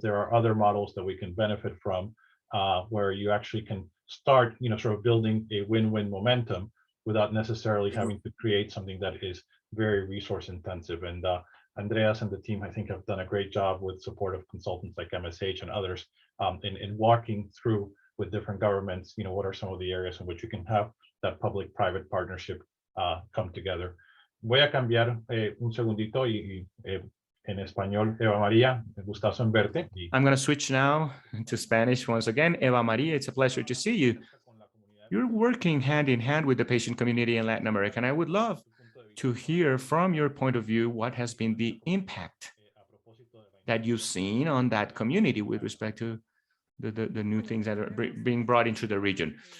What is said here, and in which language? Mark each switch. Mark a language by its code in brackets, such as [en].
[en] There are other models that we can benefit from where you actually can start, sort of building a win-win momentum without necessarily having to create something that is very resource intensive. And Andreas and the team, I think, have done a great job with support of consultants like MSH and others in walking through with different governments, what are some of the areas in which you can have that public-private partnership come together. [es] Voy a cambiar un segundito y en español, Eva María, gustazo en verte. [en] I'm going to switch now to Spanish once again. Eva Maria, it's a pleasure to see you. You're working hand in hand with the patient community in Latin America, and I would love to hear from your point of view what has been the impact that you've seen on that community with respect to the new things that are being brought into the region.